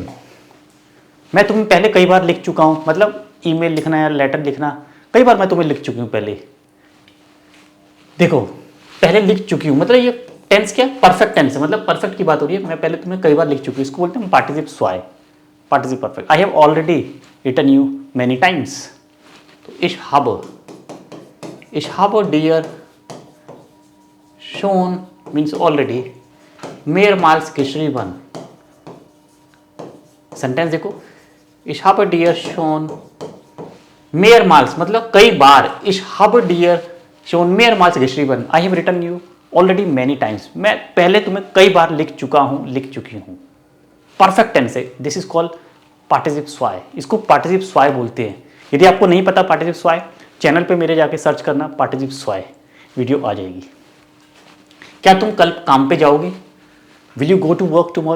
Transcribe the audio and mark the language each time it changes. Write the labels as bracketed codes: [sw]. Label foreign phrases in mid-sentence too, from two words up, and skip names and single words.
[hi] मैं तुम्हें पहले कई बार लिख चुका हूं मतलब ईमेल लिखना या लेटर लिखना, कई बार मैं तुम्हें लिख चुकी हूं पहले। देखो पहले लिख चुकी हूं मतलब ये टेंस क्या, [en] perfect tense [hi] है, मतलब परफेक्ट की बात हो रही है। मैं पहले तुम्हें कई बार लिख चुकी हूं, इसको बोलते हैं [de] Partizip zwei, Partizip Perfekt. [en] I have already written you many times. [de] तो ich habe dir schon [en] means already [de] mehrmals geschrieben। [hi] सेंटेंस देखो, [de] ich habe dir schon mehrmals [hi] मतलब कई बार, [de] ich habe dir schon mehrmals geschrieben, [en] I have written you already many times। [hi] मैं पहले तुम्हें कई बार लिख चुका हूं, लिख चुकी हूं। [en] perfect tense [hi] है, [en] this is called [de] Partizip zwei. [hi] इसको [de] Partizip zwei [hi] बोलते हैं। यदि आपको नहीं पता [de] Partizip zwei, [hi] चैनल पे मेरे जाके सर्च करना [de] Partizip zwei, [hi] वीडियो आ जाएगी। क्या तुम कल काम पे जाओगे? [en] Will you go to work tomorrow?